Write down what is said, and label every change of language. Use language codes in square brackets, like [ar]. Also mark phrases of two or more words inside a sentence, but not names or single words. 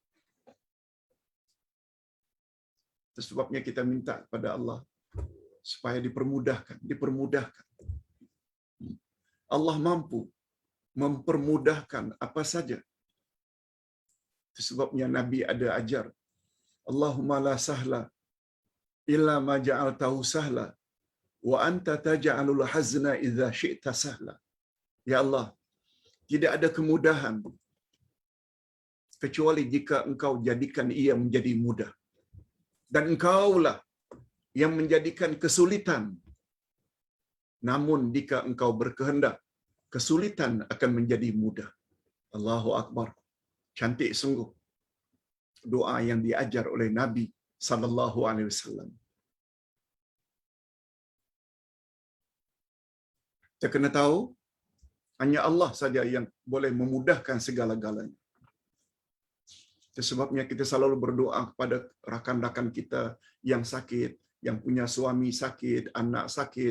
[ms] Itu sebabnya kita minta kepada Allah supaya dipermudahkan. Allah mampu mempermudahkan apa saja. Itu sebabnya Nabi ada ajar, [ar] اللهم لا سهل إلا ما جعلته سهلا وأنت تجعل الحزن إذا شئت سهلا. [ms] Ya Allah, tidak ada kemudahan kecuali jika engkau jadikan ia menjadi mudah. Dan engkaulah yang menjadikan kesulitan. Namun jika engkau berkehendak, kesulitan akan menjadi mudah. [ar] الله أكبر. [ms] Cantik sungguh doa yang diajar oleh Nabi [ar] صلى الله عليه وسلم. [ms] Kita kena tahu hanya Allah saja yang boleh memudahkan segala-galanya. Itu sebabnya kita selalu berdoa kepada rakan-rakan kita yang sakit, yang punya suami sakit, anak sakit.